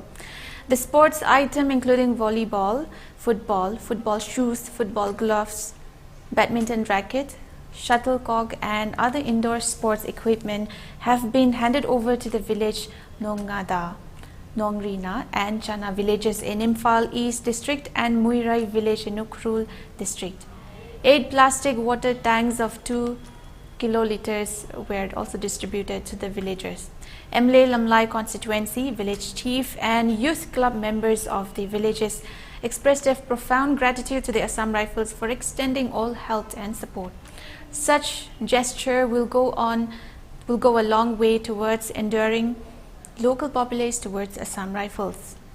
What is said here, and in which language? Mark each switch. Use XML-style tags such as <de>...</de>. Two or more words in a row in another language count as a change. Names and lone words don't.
<en>The sports item including volleyball, football shoes, football gloves, badminton racket, shuttlecock and other indoor sports equipment have been handed over to the village Nongada, Nongrina and Chana villages in Imphal East District and Muirai village in Ukhrul District. 8 plastic water tanks of 2 kiloliters were also distributed to the villagers. Emle Lamlai constituency, village chief and youth club members of the villages expressed their profound gratitude to the Assam Rifles for extending all help and support. Such gesture will go a long way towards enduring local populace towards Assam Rifles.</en>